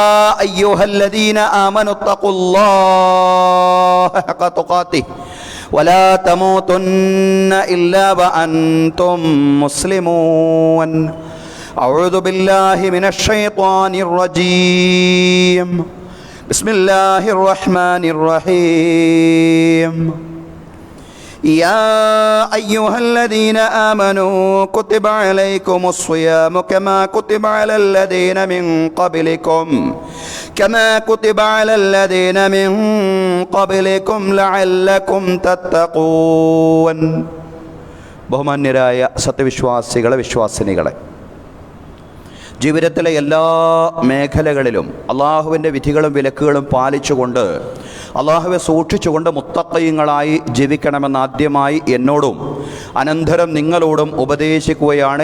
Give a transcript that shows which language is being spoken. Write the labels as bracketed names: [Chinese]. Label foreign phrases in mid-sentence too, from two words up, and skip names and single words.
[Arabic] أيها الذين آمنوا اتقوا الله حق تقاته ولا تموتن إلا وأنتم مسلمون أعوذ بالله من الشيطان الرجيم بسم الله الرحمن الرحيم يا أيها الذين آمنوا كتب عليكم الصيام كما كتب على الذين من قبلكم لعلكم تتقون [Malayalam] ബഹുമാന്യരായ സത്യവിശ്വാസികളെ വിശ്വാസിനികളെ, ജീവിതത്തിലെ എല്ലാ മേഖലകളിലും അള്ളാഹുവിൻ്റെ വിധികളും വിലക്കുകളും പാലിച്ചുകൊണ്ട് അള്ളാഹുവെ സൂക്ഷിച്ചുകൊണ്ട് മുത്തഖീങ്ങളായി ജീവിക്കണമെന്ന് ആദ്യമായി എന്നോടും അനന്തരം നിങ്ങളോടും ഉപദേശിക്കുകയാണ്.